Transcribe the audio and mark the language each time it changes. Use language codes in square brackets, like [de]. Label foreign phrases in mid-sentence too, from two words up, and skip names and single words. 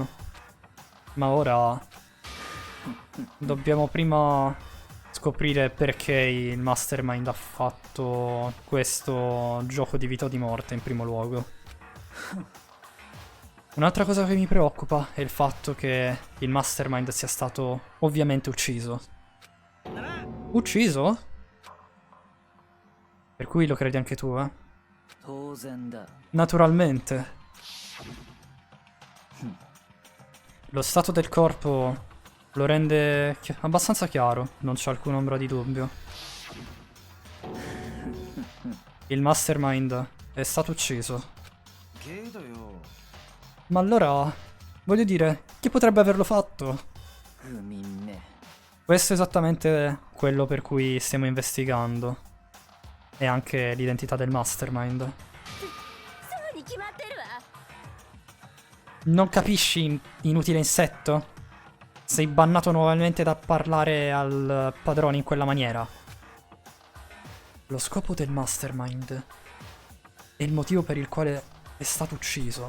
[it] Ma ora dobbiamo prima scoprire perché il Mastermind ha fatto questo gioco di vita o di morte in primo luogo. Un'altra cosa che mi preoccupa è il fatto che il Mastermind sia stato ovviamente ucciso. Ucciso? Per cui lo credi anche tu, eh? [ja] 当然だ [it] Naturalmente. Lo stato del corpo lo rende abbastanza chiaro, non c'è alcun'ombra di dubbio. Il Mastermind è stato ucciso. [ja] けどよ [it] Ma allora, voglio dire, chi potrebbe averlo fatto? [ja] 不眠ね [it] Questo è esattamente quello per cui stiamo investigando. E anche l'identità del Mastermind. [ja] そうに決まってるわ [it] Non capisci, inutile insetto? Sei bannato nuovamente da parlare al padrone in quella maniera. Lo scopo del Mastermind è il motivo per il quale è stato ucciso.